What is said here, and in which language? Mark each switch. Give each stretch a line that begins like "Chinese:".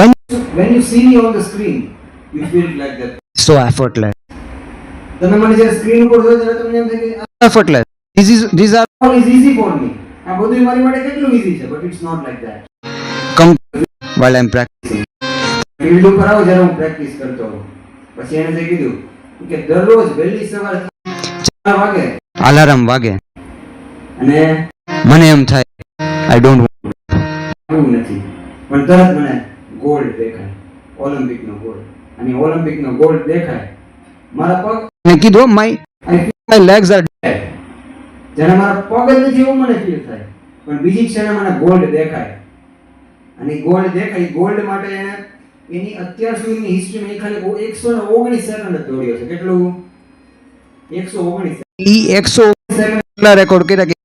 English: When you see me on the screen, you feel it like that. So effortless.
Gujarati: તમે મને જ્યારે screen ઉપર જોયો ત્યારે તમને એમ થાય કે
English: Effortless. These are all is easy for me.
Gujarati: આ બધું મારી માટે કેટલું ઈઝી છે,
English: but it's not like that. come while I'm practicing.
Gujarati: Field ઉપર આવો જ્યારે હું પ્રેક્ટિસ કરતો હોઉં, પછી એને જે કીધું કે દરરોજ વહેલી સવારે 4 વાગે Alarm વાગે અને મને એમ થાય
English: I don't want.
Gujarati: એવું નથી, પણ તરત મને ગોલ્ડ દેખાય, ઓલિમ્પિકનો ગોલ્ડ. અને ઓલિમ્પિકનો ગોલ્ડ દેખાય, મારા પગ મેં કીધું
English: my legs are dead.
Gujarati: જ્યારે મારા પગ જ નથી એવું મને ફીલ થાય, પણ બીજી ક્ષણે મને ગોલ્ડ દેખાય. અને ગોલ્ડ દેખાય, ગોલ્ડ માટે એને એની અત્યાર સુધીની હિસ્ટ્રીમાં એ ખાલી 119 સેકન્ડ જ દોડ્યો છે. કેટલું? 119 ઈ 100 કેટલા રેકોર્ડ કર્યા કે